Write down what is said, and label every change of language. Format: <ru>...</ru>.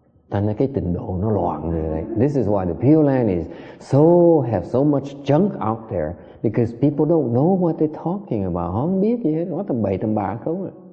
<vi>Thành ra cái trình độ nó loạn rồi.</vi> <en>This is why the Pure Land is have so much junk out there, because people don't know what they're talking about.</en> <vi>Họ không biết gì hết, nói tầm bậy tầm bạ không à.</vi>